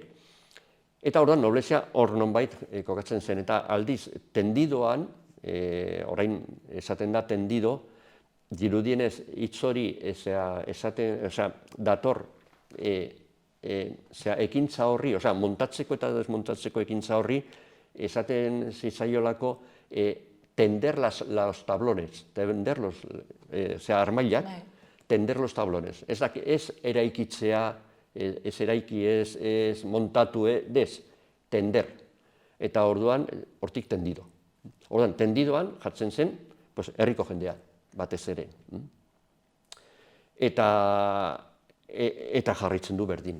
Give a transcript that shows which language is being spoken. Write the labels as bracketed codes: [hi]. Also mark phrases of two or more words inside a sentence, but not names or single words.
[eu] Eta orduan noblezia hor nonbait kokatzen zen, eta aldiz tendidoan, orain esaten da tendido, dirudienez hitz hori dator ekintza horri, montatzeko eta desmontatzeko ekintza horri, esaten zitzaiolako [es] tender los tablones, tender los [eu] armailak, [es] tender los tablones. [eu] Ez eraikitzea, ez eraiki, ez montatu, tender. Eta orduan, hortik tendido. Orduan, tendidoan jartzen zen, herriko jendea, batez ere. Eta jarritzen du berdin.